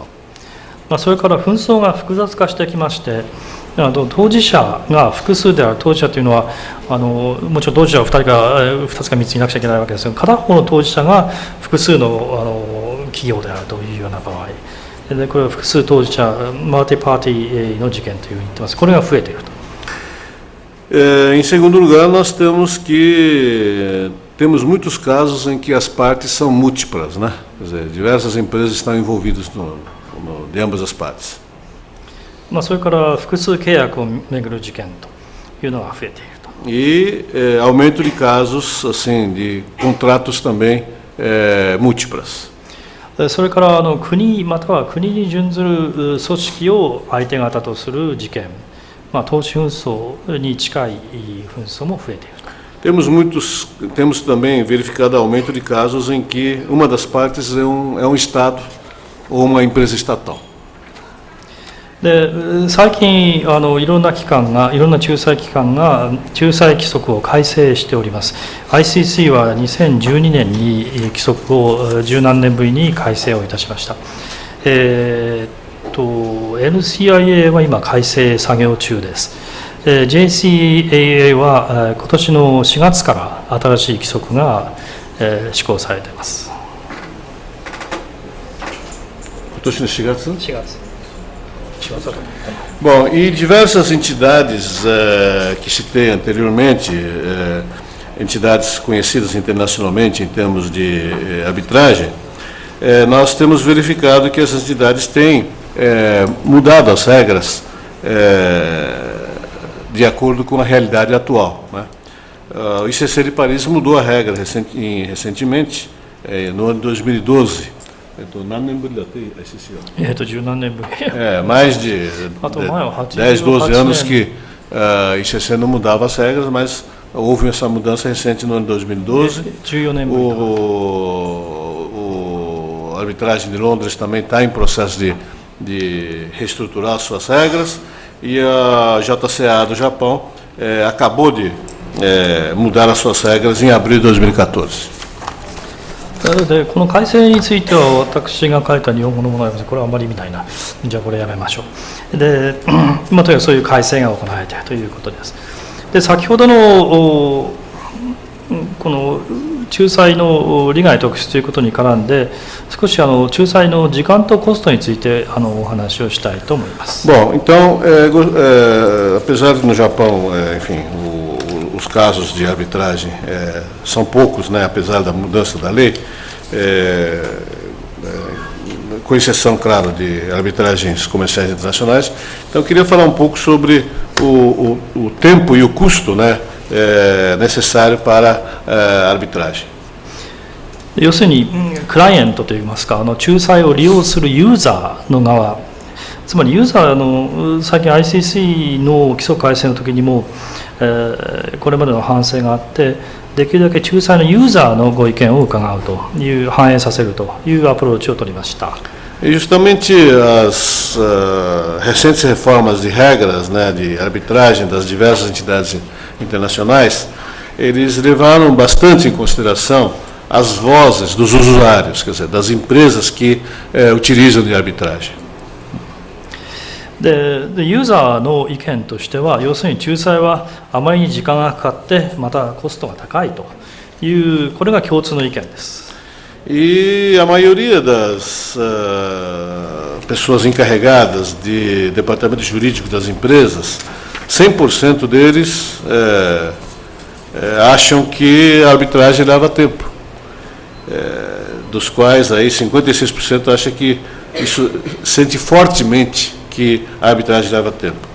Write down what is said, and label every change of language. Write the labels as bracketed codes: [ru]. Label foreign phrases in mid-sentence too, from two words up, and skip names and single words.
[ja] それから紛争が複雑化してきまして、当事者が複数である当事者というのはもちろん当事者は2つか3ついなくちゃいけないわけですが、片方の当事者が複数の企業であるというような場合で、これは複数当事者マルティパーティーの事件というふうに言ってます。これが増えていると。 [pt] Em segundo lugar, nós temos muitos casos em que as partes são múltiplas, né? Quer dizer, diversas empresas estão envolvidas de ambas as partes. [ja] それから複数契約をめぐる事件というのが増えていると。 [pt] E aumento de casos, assim, de contratos também múltiplas. [ja] それから国または国に準ずる組織を相手方とする事件、投資紛争に近い紛争も増えていると。 [pt] Temos também verificado aumento de casos em que uma das partes é um Estado ou uma empresa estatal. [ja] で最近いろんな仲裁機関が仲裁規則を改正しております。 ICC は2012年に規則を十何年ぶりに改正をいたしました。NCIA は今改正作業中です。JCAA は今年の4月から新しい規則が施行されています。今年の4月？ 4月。 仕業だと思ってます。 [pt] Bom, e diversas entidades que citei anteriormente, entidades conhecidas internacionalmente em termos de arbitragem, nós temos verificado que essas entidades têm mudado as regras de acordo com a realidade atual, né? O ICC de Paris mudou a regra recentemente, no ano de 2012. [ja] 十何年ぶり。 [pt] mais de [ja] あと前は [pt] 10, 12 anos 88 que a ICC não mudava as regras, mas houve essa mudança recente no ano de 2012. [ja] 14 年ぶり。 [pt] O arbitragem de Londres também está em processo de reestruturar suas regras, e a JCA do Japão acabou de mudar as suas regras em abril de 2014. [ja] なのでこの改正については私が書いた日本語のものなのでこれはあまり意味ないな、じゃあこれやめましょう。で、今とにかくそういう改正が行われているということです。で、先ほどのこの仲裁の利害特質ということに絡んで少し仲裁の時間とコストについてお話をしたいと思います。 [pt] Bom, então, apesar de no Japão, enfim, os casos de arbitragem são poucos, né, apesar da mudança da lei, com exceção, claro, de arbitragens comerciais internacionais. Então, eu queria falar um pouco sobre o tempo e o custo, né, necessário para a arbitragem. [ja] 要するにクライアントといいますか仲裁を利用するユーザーの側、つまりユーザーの最近 ICC の規則改正の時にも、これまでの反省があってできるだけ仲裁のユーザーのご意見を伺うという反映させるというアプローチを取りました。 [pt] E justamente as recentes reformas de regras, né, de arbitragem das diversas entidades internacionais, eles levaram bastante em consideração as vozes dos usuários, quer dizer, das empresas que utilizam de arbitragem. [ja] でユーザーの意見としては要するに仲裁はあまりに時間がかかってまたコストが高いというこれが共通の意見です。 [pt] E a maioria das pessoas encarregadas de departamento jurídico das empresas, 100% deles acham que a arbitragem leva tempo, dos quais aí 56% acham que isso sente fortemente que a arbitragem leva tempo.